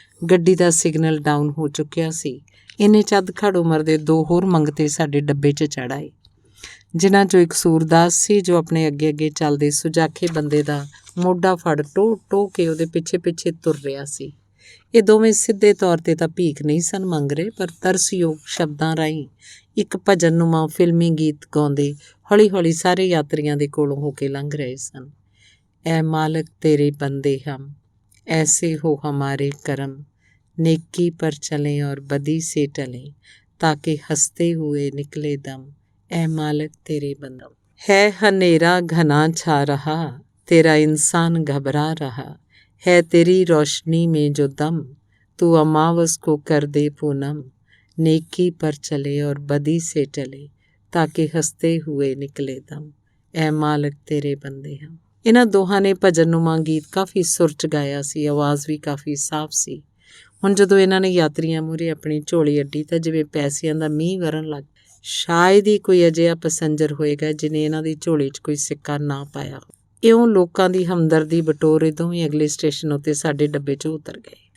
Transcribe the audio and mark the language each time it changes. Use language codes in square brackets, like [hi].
[pa] ਗੱਡੀ ਦਾ signal down ਹੋ ਚੁੱਕਿਆ ਸੀ। ਇੰਨੇ 'ਚ ਅੱਧ-ਘੜ ਉਮਰ ਦੇ 2 ਹੋਰ ਮੰਗਤੇ ਸਾਡੇ ਡੱਬੇ 'ਚ ਚੜ੍ਹ ਆਏ, ਜਿਨ੍ਹਾਂ 'ਚੋਂ ਇੱਕ ਸੂਰਦਾਸ ਸੀ ਜੋ ਆਪਣੇ ਅੱਗੇ ਅੱਗੇ ਚੱਲਦੇ ਸੁਜਾਖੇ ਬੰਦੇ ਦਾ ਮੋਢਾ ਫੜ ਟੋ ਕੇ ਉਹਦੇ ਪਿੱਛੇ ਪਿੱਛੇ ਤੁਰ ਰਿਹਾ ਸੀ। ਇਹ ਦੋਵੇਂ ਸਿੱਧੇ ਤੌਰ 'ਤੇ ਤਾਂ ਭੀਖ ਨਹੀਂ ਸਨ ਮੰਗ ਰਹੇ, ਪਰ ਤਰਸਯੋਗ ਸ਼ਬਦਾਂ ਰਾਹੀਂ ਇੱਕ ਭਜਨਨੁਮਾ ਫਿਲਮੀ ਗੀਤ ਗਾਉਂਦੇ ਹੌਲੀ ਹੌਲੀ ਸਾਰੇ ਯਾਤਰੀਆਂ ਦੇ ਕੋਲੋਂ ਹੋ ਕੇ ਲੰਘ ਰਹੇ ਸਨ। [hi] ਐ ਮਾਲਕ ਤੇਰੇ ਬੰਦੇ ਹਮ, ਐਸੇ ਹੋ ਹਮਾਰੇ ਕਰਮ, नेकी पर चलें और बदी से टलें, ताकि हंसते हुए निकले दम, ऐ मालिक तेरे बंदम। है हनेरा घना छा रहा, तेरा इंसान घबरा रहा, है तेरी रोशनी में जो दम, तू अमावस को कर दे पूनम, नेकी पर चले और बदी से टले, ताकि हंसते हुए निकले दम, ऐ मालिक तेरे बंदे हम। [pa] ਇਹਨਾਂ ਦੋਹਾਂ ਨੇ ਭਜਨਨੁਮਾ ਗੀਤ ਕਾਫੀ ਸੁਰ 'ਚ ਗਾਇਆ ਸੀ। ਆਵਾਜ਼ ਵੀ ਕਾਫੀ ਸਾਫ਼ ਸੀ। ਹੁਣ ਜਦੋਂ ਇਹਨਾਂ ਨੇ ਯਾਤਰੀਆਂ ਮੂਹਰੇ ਆਪਣੀ ਝੋਲੀ ਅੱਡੀ ਤਾਂ ਜਿਵੇਂ ਪੈਸਿਆਂ ਦਾ ਮੀਂਹ ਵਰਨ ਲੱਗ। ਸ਼ਾਇਦ ਹੀ ਕੋਈ ਅਜਿਹਾ ਪੈਸੰਜਰ ਹੋਏਗਾ ਜਿਹਨੇ ਇਹਨਾਂ ਦੀ ਝੋਲੀ 'ਚ ਕੋਈ ਸਿੱਕਾ ਨਾ ਪਾਇਆ ਹੋ। ਇਉਂ ਲੋਕਾਂ ਦੀ ਹਮਦਰਦੀ ਬਟੋਰੇ ਦੋਵੇਂ ਅਗਲੇ ਸਟੇਸ਼ਨ ਉੱਤੇ ਸਾਡੇ ਡੱਬੇ 'ਚ ਉਤਰ ਗਏ।